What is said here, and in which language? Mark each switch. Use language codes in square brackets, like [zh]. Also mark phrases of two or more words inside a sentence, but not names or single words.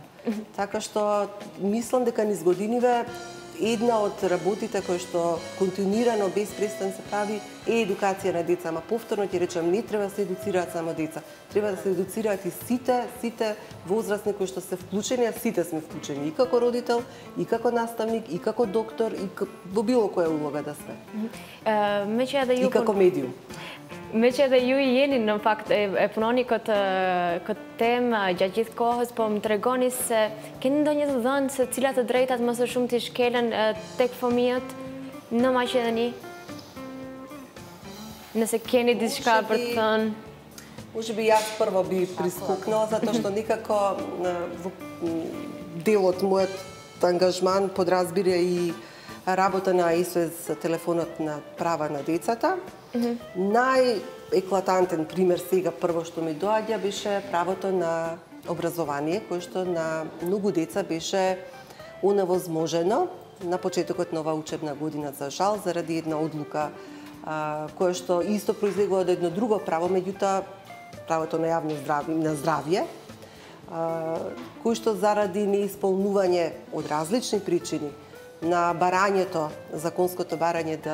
[mk] Така што мислам дека низ годиниве една од работите кои што континуирано без престан се прави е едукација на деца, ама повторно ќе речам, не треба да се едуцираат само деца, треба да се едуцираат и сите возрастни кои што се вклучени, а сите сме вклучени и како родител, и како наставник, и како доктор, и во било која улога да сме. И како медиум. [sq] Me që edhe ju jeni në fakt e punoni këtë temë gjatë gjithë kohës, po më tregoni se keni ndonjë të dhënë se cilat të drejtat më së shumti shkelen tek fëmijët në Maqedoni? Nëse keni diçka për të thënë. [mk] Може би јас прво би прискукнала, затоа што никако во делот мојот ангажман подразбира и работа на СОС телефонот на права на децата. Најеклатантен пример сега прво што ми доаѓа беше правото на образование, кое што на многу деца беше оневозможено на почетокот на оваа учебна година, за жал, заради една одлука кое што исто произлегува од едно друго право, меѓутоа правото на јавно здравје, кој што заради неисполнување од различни причини на барањето, законското барање